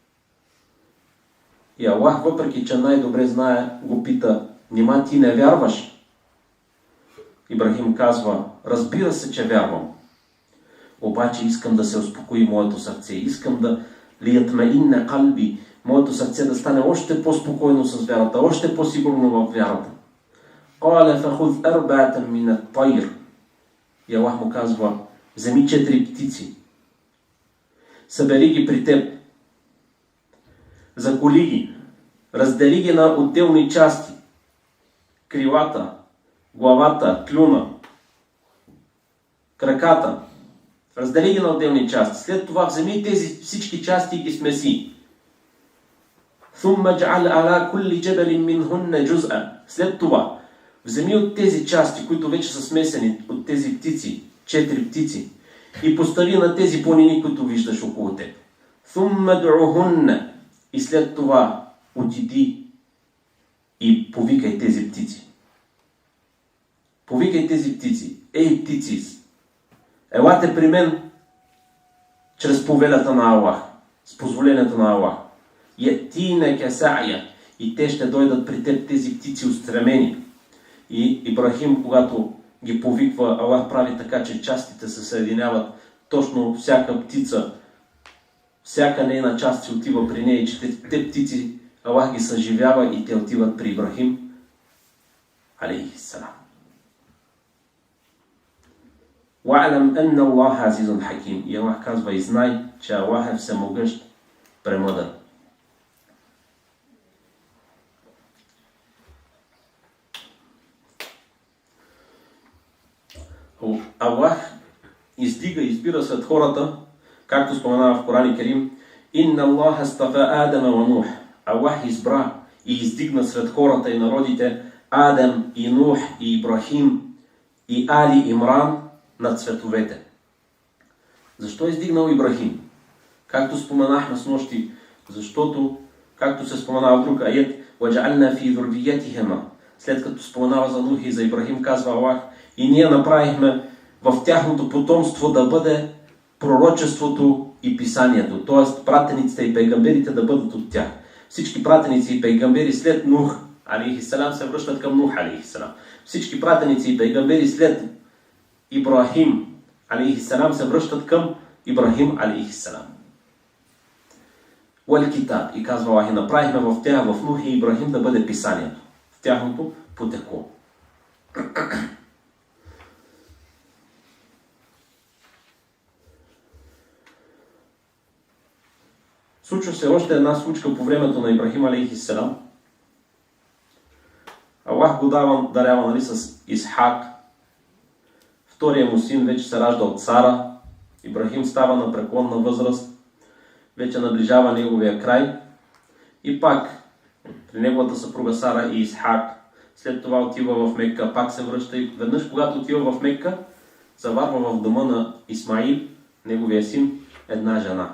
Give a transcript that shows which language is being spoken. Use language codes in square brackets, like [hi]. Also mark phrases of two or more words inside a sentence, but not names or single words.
[bg] И Аллах, въпреки че най-добре знае, го пита: нима ти не вярваш? Ибрахим казва: разбира се, че вярвам. Обаче искам да се успокои моето сърце. Искам да [ar] ليطمئن قلبي, [bg] моето сърце да стане още по-спокойно с вярата, още по-сигурно в вярата. [ar] قال فخذ أربعة من الطير. [bg] И Аллах му казва: вземи 4 птици, събери ги при теб, заколи ги, раздели ги на отделни части, крилата, главата, клюна, краката, раздели ги на отделни части. След това вземи тези всички части и ги смеси. [ar] ثُمَّ اجْعَلْ عَلَى كُلِّ جَبَلٍ مِّنْهُنَّ جُزْءًا. [bg] След това вземи от тези части, които вече са смесени, от тези птици, 4 птици, и постави на тези планини, които виждаш около теб. [ar] ثُمَّ دُعُهُنَّ. [bg] И след това отиди и повикай тези птици. Повикай тези птици. Ей, птици, елате при мен чрез повелята на Аллах, с позволението на Аллах. [ar] يأتينك سعيا. [bg] И те ще дойдат при теб, тези птици устремени. И Ибрахим, когато ги повиква, Аллах прави така, че частите се съединяват. Точно всяка птица, всяка нейна част се отива при нея, и че те птици Аллах ги съживява и те отиват при Ибрахим алейхиссалам. [ar] وَعْلَمْ أَنَّ اللَّهَ عَزِيزٌ حَكِيمٌ. [bg] И Аллах казва: и знай, че Аллах е всемогъщ, премъдър. Аллах избира сред хората, както споменава в Коран Керим: [ar] إن الله اصطفى آدم ونوح. [bg] Аллах избра и издигна сред хората и народите Адам и Нух и Ибрахим и Али Имран над цветовете. Защо е издигнал Ибрахим? Както споменахме с нощи, защото, както се споменава в друг аят, [ar] وَجَعَلْنَا فِي ذُرِّيَّتِهِمَا. [bg] След като споменава за Нух и за Ибрахим, казва Аллах: и ние направихме в тяхното потомство да бъде пророчеството и писанието, т.е. пратениците и пейгамберите да бъдат от тях. Всички пратеници и пейгамбери след Нух алейхиссалам се връщат към Нух алейхиссалам. Всички пратеници и пейгамбери след Ибрахим алейхиссалам се връщат към Ибрахим алейхиссалам. [ar] والكتاب. [bg] И казва Аллах: и направихме в тях, в Нух и Ибрахим, да бъде писанието. тяхното потекло. Случва се още една случка по времето на Ибрахим алейхиссалам. Аллах го дарява с Исхак. Втория му син вече се ражда от Сара. Ибрахим става на преклонна възраст. Вече наближава неговия край. И пак при неговата съпруга Сара и Исхак. След това отива в Мекка, пак се връща и веднъж, когато отива в Мекка, заварва в дома на Исмаил, неговия син, една жена.